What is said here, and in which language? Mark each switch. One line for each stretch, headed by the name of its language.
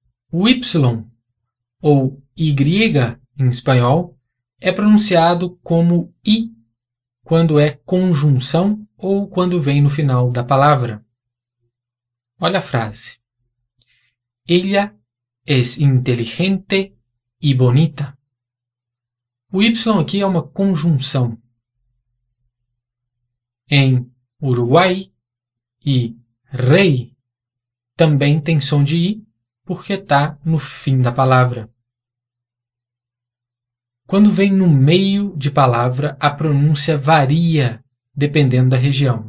Portuguese: O Y, ou Y em espanhol, é pronunciado como I quando é conjunção ou quando vem no final da palavra. Olha a frase.
Spanish: Ella es inteligente y bonita.
Portuguese: O Y aqui é uma conjunção. Em Uruguai e rei também tem som de I porque está no fim da palavra. Quando vem no meio de palavra, a pronúncia varia dependendo da região.